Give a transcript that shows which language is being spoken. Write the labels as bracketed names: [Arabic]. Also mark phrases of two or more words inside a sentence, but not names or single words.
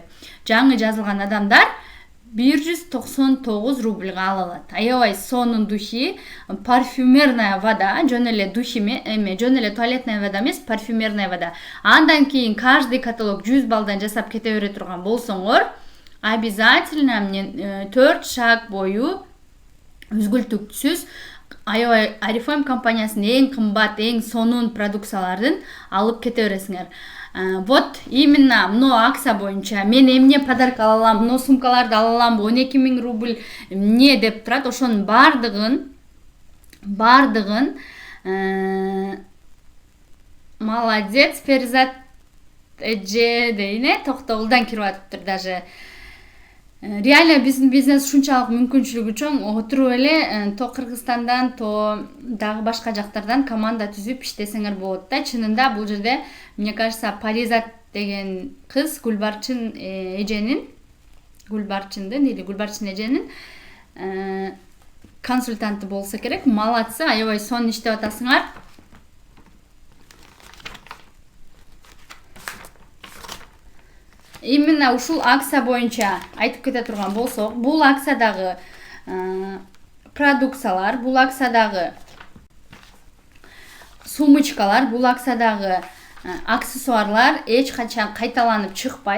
[Kyrgyz] Жаңы жазылган адамдар 199 рубльга ала алат. Аябай сонун духи, [Russian] парфюмерная вода, [Kyrgyz] жөн эле духи жөн эле [Russian] туалетная вода [Kyrgyz] эмес, [Russian] парфюмерная вода. [Kyrgyz] Андан кийин [Russian] каждый каталог [Kyrgyz] 100 балдан жасап кете бере турган болсоңор, [Russian] обязательно мне [Kyrgyz] 4 шаг бою үзгүлтүксүз аябай Oriflame компаниясынын эң кымбат, эң сонун продукцияларын алып кете бересиңер. [Russian] Вот именно [Kyrgyz] мына акция боюнча мен эмне подарка ала алам, мына сумкаларды ала алам, 12 000 рубль эмне деп турат, ошонун бардыгын молодец Перизат эже дейин, токтогулдан кирип атыптыр даже. Реально биздин бизнес ушунчалык мүмкүнчүлүгү чоң, отуруп эле то Кыргызстандан, то дагы башка жактардан команда түзүп иштесеңер болот да. Чынында бул жерде, [Russian] мне кажется, [Kyrgyz] Паризат деген кыз Гүлбарчын эженин, Гүлбарчын эженин консультанты болсо керек. Молодцы, аябай сонун иштеп атасыңар. Именно ушул акция боюнча айтып кете турган болсок, бул акциядагы продукциялар, бул акциядагы сумочкалар, бул акциядагы аксессуарлар эч качан кайталанып чыкпайт.